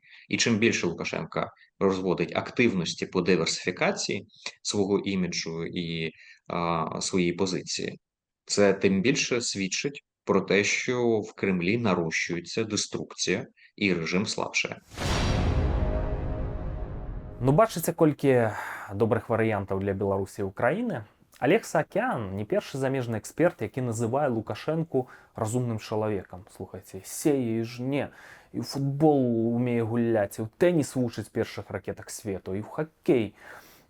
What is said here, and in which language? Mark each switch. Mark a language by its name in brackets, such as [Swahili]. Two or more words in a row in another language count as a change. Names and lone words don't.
[Ukrainian] І чим більше Лукашенка розводить активності по диверсифікації свого іміджу і своєї позиції, це тим більше свідчить про те, що в Кремлі нарощується деструкція і режим слабшає. Ну, [Belarusian] бачыце, колькі добрых варыянтаў для Беларусі і Украіны. Олег Саакян не першы замежны эксперт, які называе Лукашэнку разумным чалавекам. Слухайце, сее і жне, і ў футбол умее гуляць, і ў тэніс вучыць першых ракетак свету, і ў хаккей.